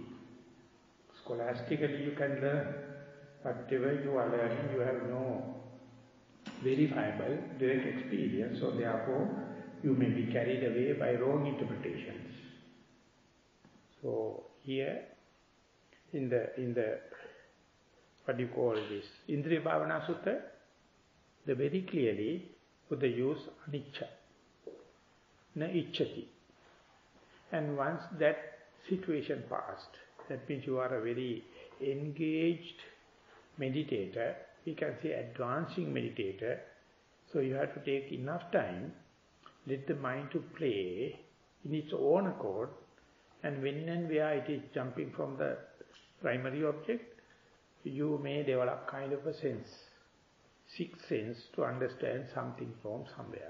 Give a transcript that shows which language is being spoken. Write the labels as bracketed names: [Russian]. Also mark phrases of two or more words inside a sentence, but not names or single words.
[English] Scholastically you can learn. Whatever you are learning, you have no verifiable direct experience, so therefore you may be carried away by wrong interpretations. So here in the what do you call this, Indriya Bhavana Sutta, they very clearly put the use [Pali] anicca, na ichchati. [English] And once that situation passed, that means you are a very engaged meditator, we can say advancing meditator, so you have to take enough time, let the mind to play in its own accord, and when and where it is jumping from the primary object, you may develop kind of a sense, sixth sense to understand something from somewhere.